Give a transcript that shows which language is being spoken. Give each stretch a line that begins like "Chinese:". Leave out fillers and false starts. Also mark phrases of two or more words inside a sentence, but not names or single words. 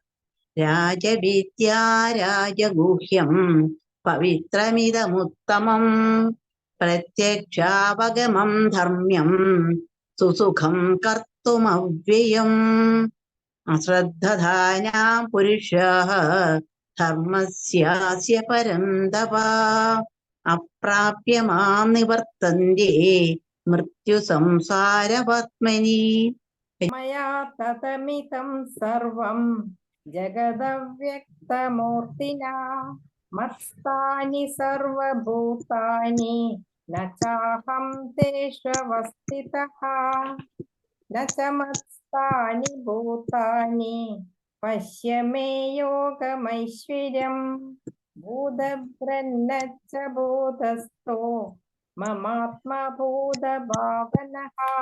Sanskrit: രാജവിദ്യാ രാജഗുഹ്യം പവിത്രമിദമുത്തമം പ്രത്യക്ഷാവഗമം ധർമ്മ്യം സുസുഖം കർത്തുമവ്യയം. അശ്രദ്ധധാനാം പുരുഷാഃ ധർമ്മസ്യാസ്യ പരം തപ അപ്രാപ്യ മാം നിവർത്തന്തെ മൃത്യുസംസാരപത്മനി. मया ततमितं सर्वं जगदव्यक्तमूर्तिना मत्स्थानि सर्वभूतानि न चाहं तेष्वस्थितः न च मत्स्थानि भूतानि पश्य मे योगमैश्वर्यम् भूतभृन्न च भूतस्थो ममात्मा भूतभावनः